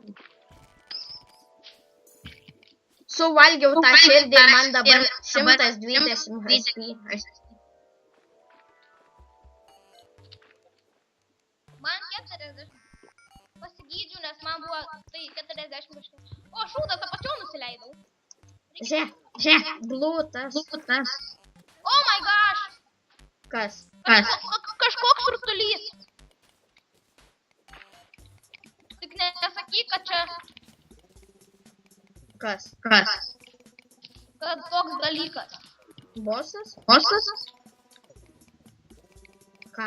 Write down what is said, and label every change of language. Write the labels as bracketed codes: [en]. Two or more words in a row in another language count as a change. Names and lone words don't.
[lt] Suvalgiau tą širdį ir man dabar 120 HP. Man 40. Pasigydžiu, nes man buvo tai 40 kažkas. O, šūdas, apačiau nusileidau. Žiūrėk, blūtas. [en] Oh my gosh. [lt] Kas? Kažkoks rutulys. Tik nesakyk, kad čia... Kas? Kad toks dalykas. Bosas? Ką?